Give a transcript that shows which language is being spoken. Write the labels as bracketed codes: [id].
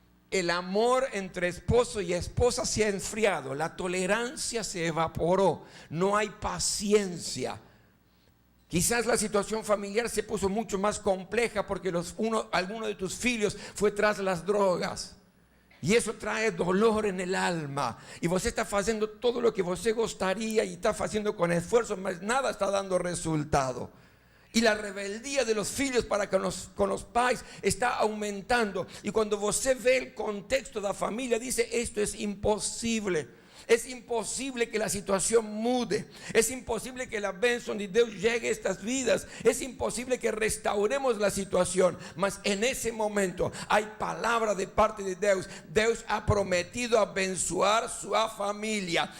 [es] El amor entre esposo y esposa se ha enfriado, la tolerancia se evaporó, no hay paciencia. Quizás la situación familiar se puso mucho más compleja porque alguno de tus hijos fue tras las drogas. [pt] E isso traz [es] dolor en alma. [pt] E você está fazendo todo o que você gostaria e está fazendo com esforço, mas nada está dando resultado. E a rebeldia de los filhos para com os pais está aumentando. E quando você vê o contexto da família, diz: esto é impossível. [es] Es imposible que la situación mude. Es imposible que la bendición de Dios llegue a estas vidas. Es imposible que restauremos la situación. Mas en ese momento hay palabra de parte de Dios. Dios ha prometido abençoar su familia.